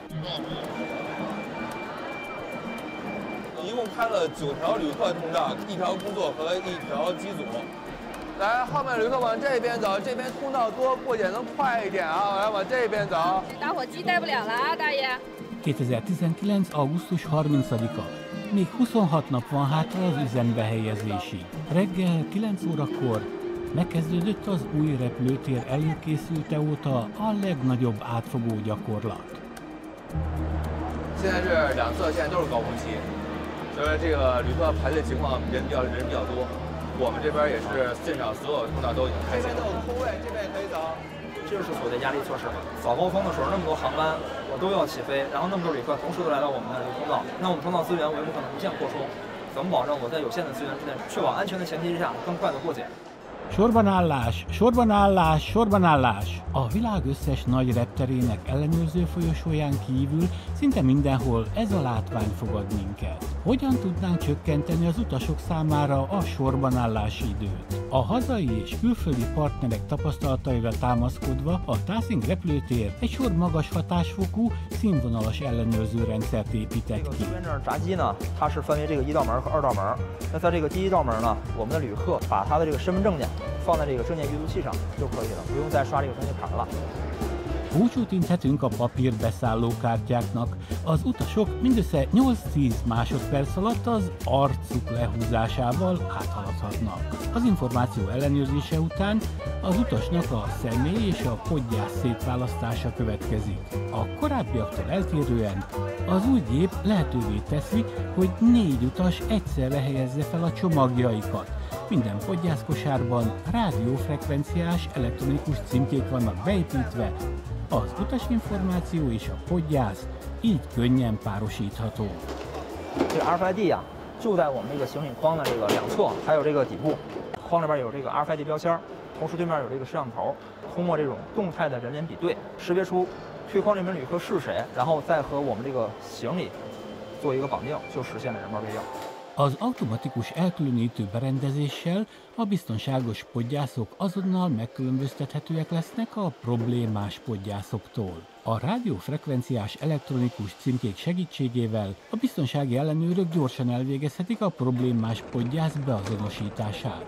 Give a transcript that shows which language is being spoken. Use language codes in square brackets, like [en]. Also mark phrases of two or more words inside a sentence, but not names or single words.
[zh] 一共开了9条旅客通道，1条工作和1条机组。来，后面旅客往这边走，这边通道多，过检能快一点啊！来，往这边走。打火机带不了了啊，大爷。 [hu] 2019. augusztus 30-a. Még 26 nap van hátra az üzembe helyezésig. Reggel 9 órakor megkezdődött az új repülőtér előkészülte óta a legnagyobb átfogó gyakorlat. [zh] 现在是两侧现在都是高峰期，所以这个旅客排队情况人比较多。我们这边也是现场所有通道都已经开启了。这边都有空位，这边也可以走。这就是所谓的压力测试嘛。早高峰的时候，那么多航班我都要起飞，然后那么多旅客同时都来到我们的通道，那我们通道资源我也不可能无限扩充，怎么保证我在有限的资源之内，确保安全的前提之下，更快的过检？ [hu] Sorban állás, sorban állás, sorban állás! A világ összes nagy repterének ellenőrző folyosóján kívül szinte mindenhol ez a látvány fogad minket. Hogyan tudnánk csökkenteni az utasok számára a sorban állási időt? A hazai és külföldi partnerek tapasztalataira támaszkodva a Taszing repülőtér egy sor magas hatásfokú, színvonalas ellenőrző rendszert épített ki. [zh] 闸机呢，它是分为这个1道门和2道门。那在这个第1道门呢，我们的旅客把他的这个身份证件 放在这个证件阅读器上就可以了，不用再刷这个证件卡了。 [hu] Búcsút inthetünk a papírbeszállókártyáknak. Az utasok mindössze 8-10 másodperc alatt az arcuk lehúzásával áthaladhatnak. Az információ ellenőrzése után az utasnak a személy és a podgyász szétválasztása következik. A korábbiaktól eltérően az új gép lehetővé teszi, hogy 4 utas egyszerre helyezze fel a csomagjaikat. Minden podgyászkosárban rádiófrekvenciás elektronikus címkék vannak beépítve, az utasinformáció és a podgyász így könnyen párosítható. [zh] 这个 RFID 呀，就在我们这个行李框的这个两侧，还有这个底部，框里边有这个 RFID 标签，同时对面有这个摄像头，通过这种动态的人脸比对，识别出推框这名旅客是谁，然后再和我们这个行李做一个绑定，就实现了人包备用。 [hu] Az automatikus elkülönítő berendezéssel a biztonságos podgyászok azonnal megkülönböztethetőek lesznek a problémás podgyászoktól. A rádiófrekvenciás elektronikus címkék segítségével a biztonsági ellenőrök gyorsan elvégezhetik a problémás podgyász beazonosítását.